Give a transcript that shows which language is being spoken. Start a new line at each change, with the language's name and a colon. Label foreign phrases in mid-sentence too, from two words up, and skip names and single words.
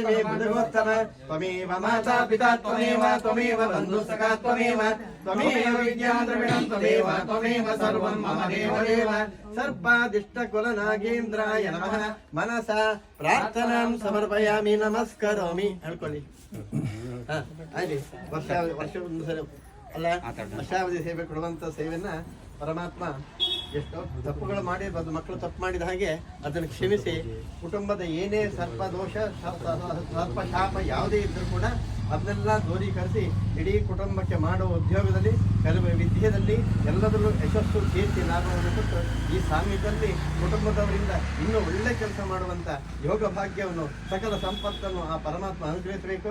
Sanskrit: मे बुद्धिमोत्तम त्वमेव माता पिता त्वमेव बन्धुसखा त्वमेव विद्यां द्रविणं त्वमेव सर्वं मम देवदेव सर्पादिष्टकुलनागेन्द्राय नमः मनसा प्रार्थनां समर्पयामि नमस्करोमि
Kannada: ಹೇಳ್ಕೊಳ್ಳಿ ಆಯ್ತು ವರ್ಷ ಅಲ್ಲ ವರ್ಷಾವಧಿ ಸೇವೆ ಕೊಡುವಂತ ಸೇವೆಯನ್ನ ಪರಮಾತ್ಮ ಎಷ್ಟೋ ತಪ್ಪುಗಳು ಮಾಡಿರ್ಬೋದು, ಮಕ್ಕಳು ತಪ್ಪು ಮಾಡಿದ ಹಾಗೆ ಅದನ್ನು ಕ್ಷಮಿಸಿ ಕುಟುಂಬದ ಏನೇ ಸರ್ಪ ದೋಷ ಸರ್ಪ ಶಾಪ ಯಾವುದೇ ಇದ್ರೂ ಕೂಡ ಅದನ್ನೆಲ್ಲ ದೂರೀಕರಿಸಿ ಇಡೀ ಕುಟುಂಬಕ್ಕೆ ಮಾಡುವ ಉದ್ಯೋಗದಲ್ಲಿ ಕಲಿಯುವ ವಿದ್ಯೆಯಲ್ಲಿ ಎಲ್ಲದರಲ್ಲೂ ಯಶಸ್ಸು ಕೀರ್ತಿ ಲಾಭವನ್ನು ಕೊಟ್ಟು ಈ ಸಾನ್ನಿಧ್ಯದಲ್ಲಿ ಕುಟುಂಬದವರಿಂದ ಇನ್ನೂ ಒಳ್ಳೆ ಕೆಲಸ ಮಾಡುವಂಥ ಯೋಗ ಭಾಗ್ಯವನ್ನು ಸಕಲ ಸಂಪತ್ತನ್ನು ಆ ಪರಮಾತ್ಮ ಅನುಗ್ರಹಿಸಬೇಕು.